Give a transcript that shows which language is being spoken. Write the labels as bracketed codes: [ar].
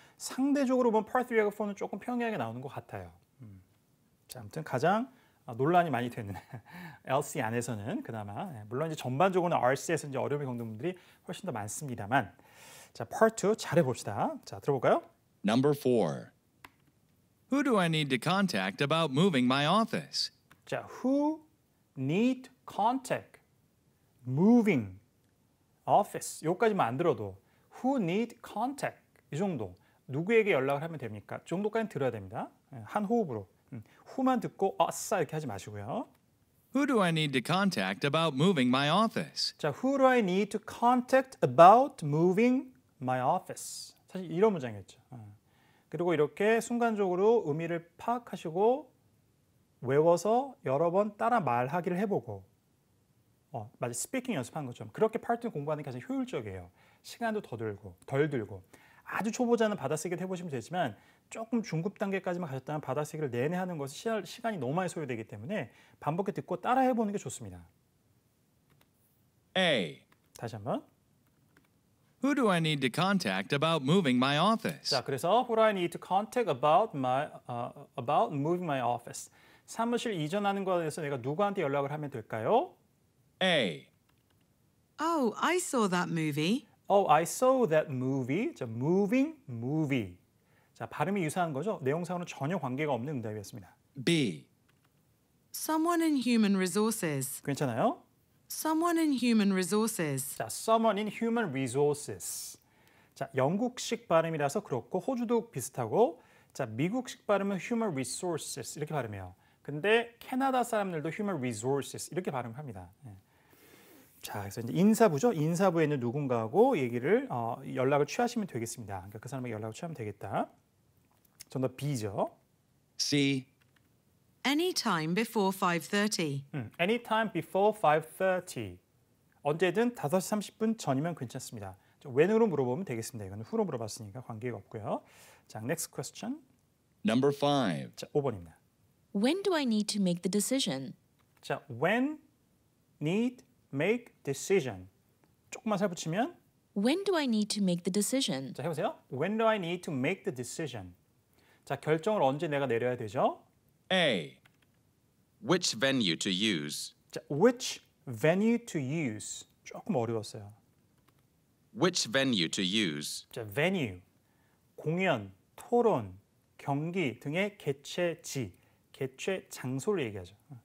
[ko] 상대적으로 보면 Part 3하고 4는 조금 평이하게 나오는 것 같아요. 자, 아무튼 가장 논란이 많이 되는 LC 안에서는 그나마 물론 이제 전반적으로는 RC에서 이제 어려움이 겪는 분들이 훨씬 더 많습니다만 자, Part 2 잘해 봅시다. 자, 들어볼까요? [en] Number 4. Who do I need to contact about moving my office? 자, who need contact, moving, office. [ko] 여기까지만 안 들어도 [en] who need contact [ko] 이 정도 누구에게 연락을 하면 됩니까? 이 정도까지는 들어야 됩니다. 한 호흡으로. who만 듣고 아싸 이렇게 하지 마시고요. [en] Who do I need to contact about moving my office? 자, who do I need to contact about moving my office? [ko] 사실 이런 문장이었죠. 그리고 이렇게 순간적으로 의미를 파악하시고 외워서 여러 번 따라 말하기를 해보고 마치 스피킹 연습하는 것처럼 그렇게 파트 공부하는 게 가장 효율적이에요. 시간도 덜 들고 아주 초보자는 받아쓰기를 해보시면 되지만 조금 중급 단계까지만 가셨다면 받아쓰기를 내내 하는 것은 시간이 너무 많이 소요되기 때문에 반복해 듣고 따라 해보는 게 좋습니다. [en] A. [ko] 다시 한번. [en] Who do I need to contact about moving my office? [ko] 자, 그래서 [en] who do I need to contact about moving my office? [ko] 사무실 이전하는 것에 대해서 내가 누구한테 연락을 하면 될까요? [en] A. Oh, I saw that movie. Oh, I saw that movie. 자, moving, movie. [ko] 자, 발음이 유사한 거죠? 내용상으로는 전혀 관계가 없는 응답이었습니다. [en] B. Someone in human resources. [ko] 괜찮아요? [en] Someone in human resources. 자, someone in human resources. [ko] 자, 영국식 발음이라서 그렇고 호주도 비슷하고 자, 미국식 발음은 human resources 이렇게 발음해요. 근데 캐나다 사람들도 human resources 이렇게 발음합니다. 자, 그래서 이제 인사부죠. 인사부에 있는 누군가하고 얘기를 연락을 취하시면 되겠습니다. 그러니까 그 사람에게 연락을 취하면 되겠다. 정답 B죠. [en] C. Any time before 5:30. Anytime before 5:30. [ko] 언제든 5시 30분 전이면 괜찮습니다. when으로 물어보면 되겠습니다. 이거는 후로 물어봤으니까 관계가 없고요. [en] 자, next question. Number 5. [ko] 자, 5번입니다. [en] When do I need to make the decision? 자, when need make decision. [ko] 조금만 살붙이면 [en] When do I need to make the decision? [ko] 자, 해보세요. [en] When do I need to make the decision? [ko] 자, 결정을 언제 내가 내려야 되죠? [en] A. Which venue to use? 자, which venue to use. [ko] 조금 어려웠어요. [en] Which venue to use? 자, venue. [ko] 공연, 토론, 경기 등의 개최지, 개최 장소를 얘기하죠.